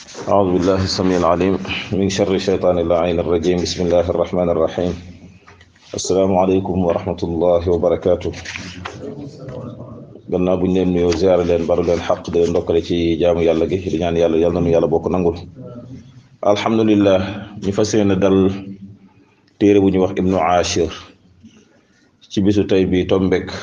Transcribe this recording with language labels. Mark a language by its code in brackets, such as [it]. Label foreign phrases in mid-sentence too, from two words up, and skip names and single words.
[ar] أعوذ بالله السميع العليم من شر الشيطان اللعين الرجيم بسم الله الرحمن الرحيم السلام عليكم ورحمة الله وبركاته [wo] gannaaw bu ñu leen nuyoo ziyaare leen balu leen xaq di leen ndokkale ci jaamu yàlla gi di ñaan yàlla yal na nu yàlla bokk nangul alhamdulillah ñu fas yéene dal téere bu ñu wax Ibnu Ashir ci bisu tey bi tombek